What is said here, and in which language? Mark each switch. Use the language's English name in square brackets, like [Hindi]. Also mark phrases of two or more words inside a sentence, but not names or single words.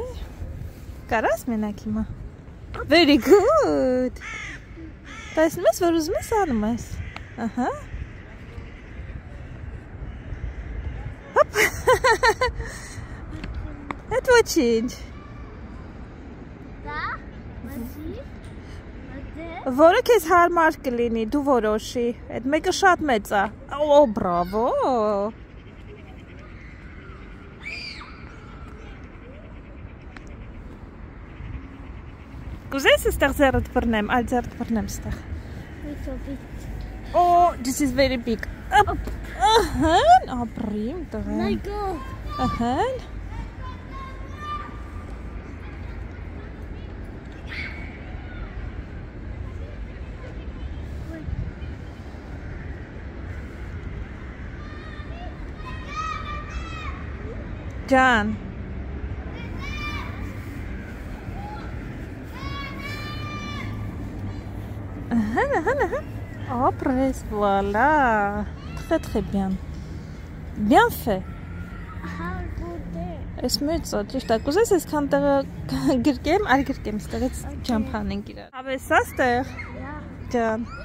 [Armenian] Կարաս մենակ հիմա։ [English] Very good։ [Armenian] Տեսնում ես, որ ուզում ես անում ես։ Ահա։ Հոպ։ Այդ ոչինչ։ Որը քեզ հարմար կլինի, դու որոշի, այդ մեկը շատ մեծ է, օ, բրավո, կուզես ստեղ ձեռդ բռնեմ, այլ ձեռդ բռնեմ ստեղ, օ, [English] this is very big, [Armenian] ահան, ապրիմ տղան, ահան, Ջան, ահան, ահան, ահան, ապրես, վալա, [French] très bien, bien fait, [Armenian] ես մեծ է, ճիշտ է, կուզես այսքան տեղը գրկեմ, այլ գրկեմ, ստեղից ջամփան ենք իրար, հավես է ստեղ, ջան,